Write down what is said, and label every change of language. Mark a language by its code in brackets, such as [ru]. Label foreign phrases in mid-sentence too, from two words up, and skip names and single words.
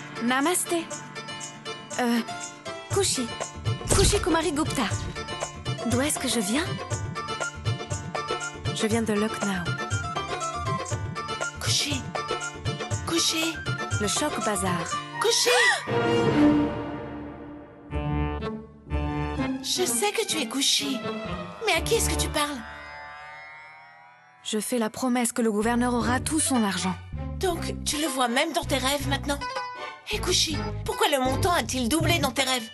[fr] Namasté. Kushi. Kushi Kumari Gupta. D'où est-ce que je viens? Je viens de Lucknow. Kushi. Kushi. Le Choc Bazar. Kushi. Je sais que tu es Kushi. Mais à qui est-ce que tu parles? Je fais la promesse que le gouverneur aura tout son argent. Donc, tu le vois même dans tes rêves maintenant? Hé Kushi, pourquoi le montant a-t-il doublé dans tes rêves?